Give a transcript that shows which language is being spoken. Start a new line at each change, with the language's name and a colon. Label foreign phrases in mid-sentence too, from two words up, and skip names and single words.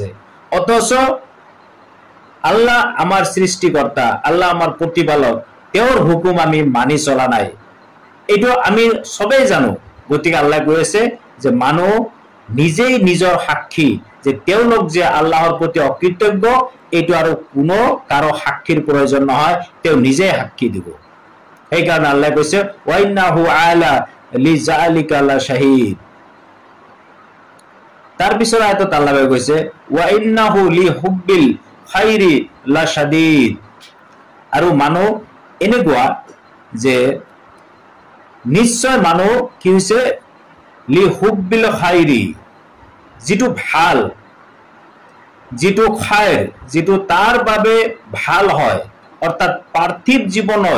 Assamese: অথচ আল্লাহ আমাৰ সৃষ্টিকৰ্তা, আল্লাহ আমাৰ প্ৰতিপালক, তেওঁৰ হুকুম আমি মানি চলা নাই, এইটো আমি সবেই জানো। গতিকে আল্লাহ কৈ আছে যে মানুহ নিজেই নিজৰ সাক্ষী যে তেওঁলোক যে আল্লাহৰ প্ৰতি অকৃতজ্ঞ, এইটো আৰু কোনো কাৰো সাক্ষীৰ প্ৰয়োজন নহয়, তেওঁ নিজেই সাক্ষী দিব। সেইকাৰণে আল্লাহ কৈছে,
Arabic: وإنه على لذلك لشهيد.
Assamese: তাৰপিছত আয়াতত আল্লাহ কৈছে,
Arabic: وإنه لحب الخير لشديد,
Assamese: আৰু মানুহ এনেকুৱা যে নিশ্চয় মানুহ কি হৈছে,
Arabic: لحب الخير,
Assamese: যিটো ভাল, যিটো খায়ৰ, যিটো তাৰ বাবে ভাল হয়, অৰ্থাৎ পাৰ্থিৱ জীৱনত